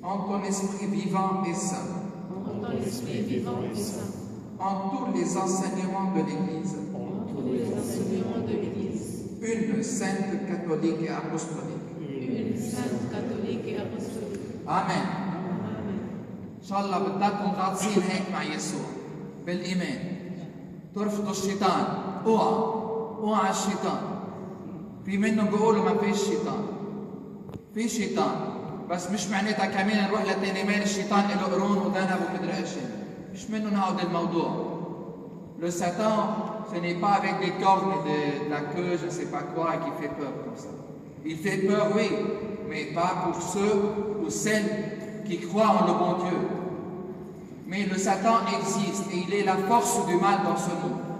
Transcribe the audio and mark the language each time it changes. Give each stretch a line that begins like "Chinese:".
French: En ton Esprit vivant et saint. En ton Esprit vivant et saint. En tous les enseignements de l'Église. En tous les enseignements de l'Église. Une sainte catholique et apostolique. Une sainte catholique et apostolique. Amen. Amen.
Arabic: إن شاء الله بدكم غاطسين هيك مع يسوع بالإيمان. ترفضوا الشيطان. اوعى الشيطان. في منهم بيقولوا ما فيش شيطان. في شيطان بس مش معناتها كمان نروح لتاني الشيطان له قرون وذنب ومدري ايش. مش منه نعود الموضوع.
French: Le Satan, ce n'est pas avec des cornes et de la queue, je ne sais pas quoi, qui fait peur comme ça. Il fait peur, oui, mais pas pour ceux ou celles qui croient en le bon Dieu. Mais le Satan existe et il est la force du mal dans ce monde.